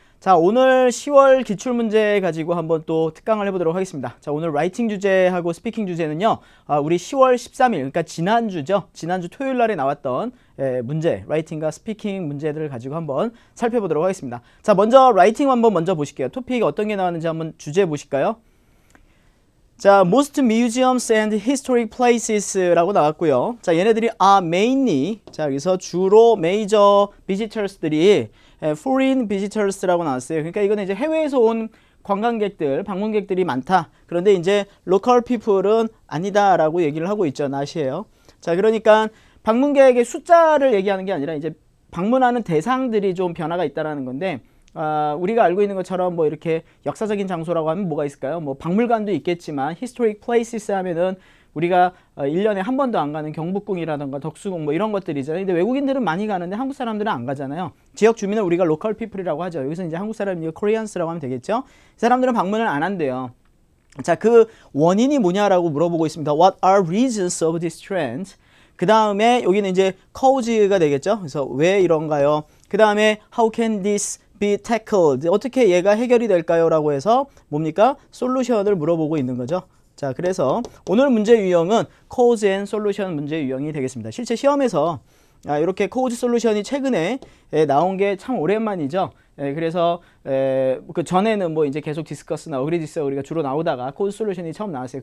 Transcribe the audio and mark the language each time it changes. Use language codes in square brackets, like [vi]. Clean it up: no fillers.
[ko] 자, 오늘 10월 기출문제 가지고 한번 또 특강을 해보도록 하겠습니다. 자, 오늘 라이팅 주제하고 스피킹 주제는요, 우리 10월 13일, 그러니까 지난주죠. 지난주 토요일 날에 나왔던 문제, 라이팅과 스피킹 문제들을 가지고 한번 살펴보도록 하겠습니다. 자, 먼저 라이팅 한번 먼저 보실게요. 토픽이 어떤 게 나왔는지 한번 주제 보실까요? [en] 자, most museums and historic places라고 [ko] 나왔고요. 자, 얘네들이 mainly, 자, 여기서 주로 [en] major visitors [ko] 들이 [en] foreign visitors [ko] 라고 나왔어요. 그러니까 이거는 이제 해외에서 온 관광객들, 방문객들이 많다. 그런데 이제 [en] local people [ko] 은 아니다라고 얘기를 하고 있죠. 낫이에요. 자, 그러니까 방문객의 숫자를 얘기하는 게 아니라 이제 방문하는 대상들이 좀 변화가 있다라는 건데, 우리가 알고 있는 것처럼 뭐 이렇게 역사적인 장소라고 하면 뭐가 있을까요? 뭐 박물관도 있겠지만 [en] historic places [ko] 하면은 우리가 1년에 한 번도 안 가는 경복궁이라던가 덕수궁 뭐 이런 것들이잖아요. 근데 외국인들은 많이 가는데 한국 사람들은 안 가잖아요. 지역 주민을 우리가 [en] local people [ko] 이라고 하죠. 여기서 이제 한국 사람이 Koreans라고 하면 되겠죠. 이 사람들은 방문을 안 한대요. 자, 그 원인이 뭐냐라고 물어보고 있습니다. [en] What are reasons of this trend? [ko] 그 다음에 여기는 이제 cause가 되겠죠. 그래서 왜 이런가요? 그 다음에 [en] how can this be tackled? [ko] 어떻게 얘가 해결이 될까요? 라고 해서 뭡니까? 솔루션을 물어보고 있는 거죠. 자, 그래서 오늘 문제 유형은 [en] cause and solution [ko] 문제 유형이 되겠습니다. 실제 시험에서 이렇게 [en] cause solution [ko] 이 최근에 나온 게 참 오랜만이죠. 그래서 그 전에는 뭐 이제 계속 디스커스나 어그리 디스어그리가 주로 나오다가 [en] cause solution [ko] 이 처음 나왔어요.